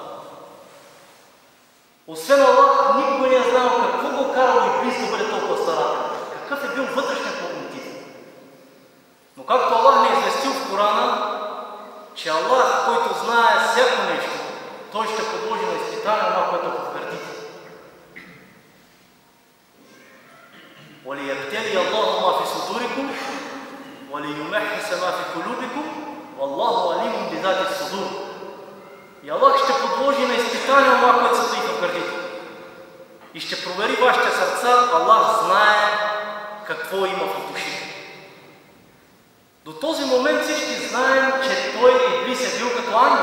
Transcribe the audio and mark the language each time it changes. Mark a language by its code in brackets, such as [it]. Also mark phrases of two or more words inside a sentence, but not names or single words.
[bg] Освен Аллах, никой не е знал какво го карал Иблис да бъде толкова старателен. Какъв е бил вътрешният мотив. Но както Аллах не е известил в Корана, че Аллах, който знае всяко нещо, той ще подложи на изпитание това, което потвърдите. [ar] وَلِيَبْتَلِيَ اللَّهُ مَا فِي صُدُورِكُمْ وَلِيُمَحِّصَ مَا فِي قُلُوبِكُمْ وَاللَّهُ عَلِيمٌ بِذَاتِ الصُّدُورِ. [bg] И Аллах ще подложи на изпитание това, което се стои в гърдите. И ще провери вашите сърца, Аллах знае какво има в душите. До този момент всички знаем, че той Иблис е бил като ангел.